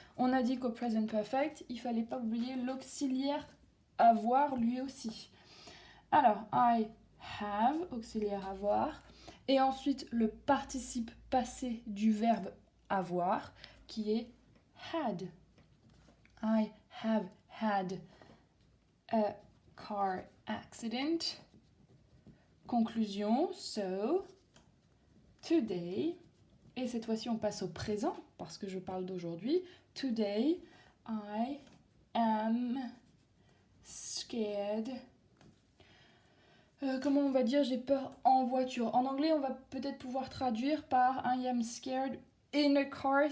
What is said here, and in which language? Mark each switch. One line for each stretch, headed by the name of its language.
French: On a dit qu'au present perfect, il fallait pas oublier l'auxiliaire avoir lui aussi. Alors,
English: I have,
French: auxiliaire avoir, et ensuite le participe passé du verbe avoir, qui est had.
English: I have had a car accident.
French: Conclusion,
English: so, today,
French: et cette fois-ci on passe au présent, parce que je parle d'aujourd'hui.
English: Today, I am scared.
French: Comment on va dire j'ai peur en voiture? En anglais, on va peut-être pouvoir traduire par
English: I am scared in a car.